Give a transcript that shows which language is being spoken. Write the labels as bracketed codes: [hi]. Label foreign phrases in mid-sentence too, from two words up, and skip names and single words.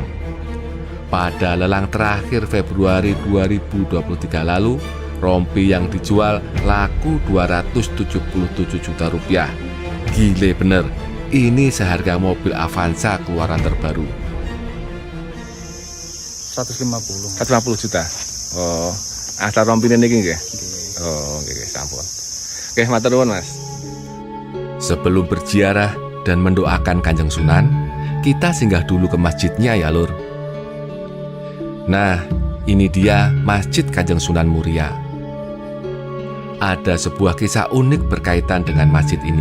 [id] Pada lelang terakhir Februari 2023 lalu, rompi yang dijual laku Rp277 juta. Gile bener, ini seharga mobil Avanza keluaran terbaru. 150 [jv] juta. Oh, asal rompine niki nggih. Oh, nggih sampun. Oke, matur nuwun Mas. [id] Sebelum berziarah dan mendoakan Kanjeng Sunan, kita singgah dulu ke masjidnya ya lur. Nah, ini dia Masjid Kanjeng Sunan Muria. Ada sebuah kisah unik berkaitan dengan masjid ini.